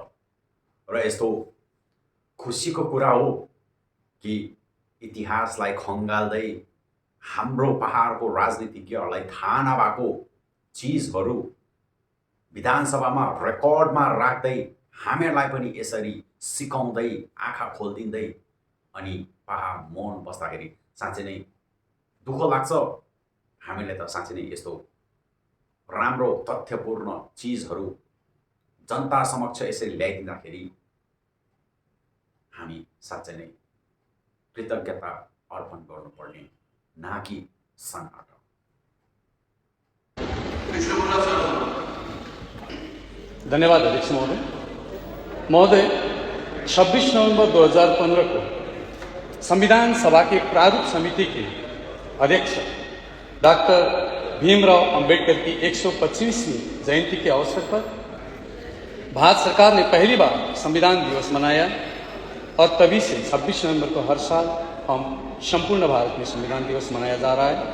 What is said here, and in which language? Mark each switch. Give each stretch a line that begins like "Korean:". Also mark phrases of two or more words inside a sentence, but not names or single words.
Nepali: र यस्तो खुसीको कुरा हो कि इतिहासलाई खङ्गाल्दै हाम्रो पहाडको राजनीतिज्ञहरूलाई थाहा नभएको चिजहरू विधानसभामा रेकर्डमा राख्दै हामीहरूलाई पनि यसरी सिकाउँदै आँखा खोलिदिँदै अनि पाहा मौन बस्दाखेरि साँच्चै नै दुःख लाग्छ। हामीले त साँच्चै नै यस्तो राम्रो तथ्यपूर्ण चिजहरू जनता समक्ष यसरी ल्याइदिँदाखेरि हामी साँच्चै नै कृतज्ञता अर्पण गर्नुपर्ने,
Hindi: ना कि सन्नाटा।
Nepali: धन्यवाद अध्यक्ष महोदय।
Hindi: महोदय, 26 नवंबर 2015 को संविधान सभा के प्रारूप समिति के अध्यक्ष डॉक्टर भीमराव अंबेडकर की 125वीं जयंती के अवसर पर भारत सरकार ने पहली बार संविधान दिवस मनाया और तभी से 26 नवंबर को हर साल हम संपूर्ण भारत में संविधान दिवस मनाया जा रहा है।